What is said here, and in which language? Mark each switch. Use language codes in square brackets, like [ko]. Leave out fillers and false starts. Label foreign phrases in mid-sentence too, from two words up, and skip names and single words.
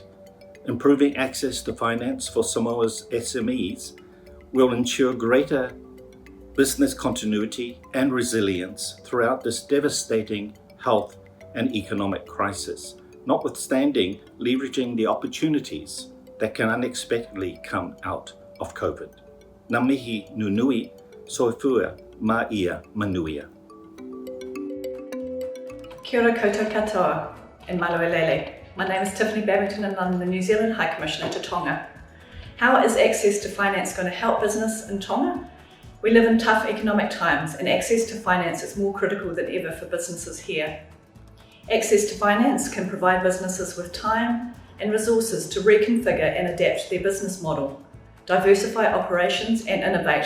[en] Improving access to finance for Samoa's SMEs will ensure greater business continuity and resilience throughout this devastating health and economic crisis, notwithstanding leveraging the opportunities that can unexpectedly come out of COVID. [mi] Ngā mihi nunui, [sm] soifua ma ia manuia. [mi] Kia ora koutou katoa and maluelele. [en] My name is Tiffany Babington and I'm the New Zealand High Commissioner to Tonga. How is access to finance going to help business in Tonga? We live in tough economic times and access to finance is more critical than ever for businesses here. Access to finance can provide businesses with time and resources to reconfigure and adapt their business model, diversify operations and innovate.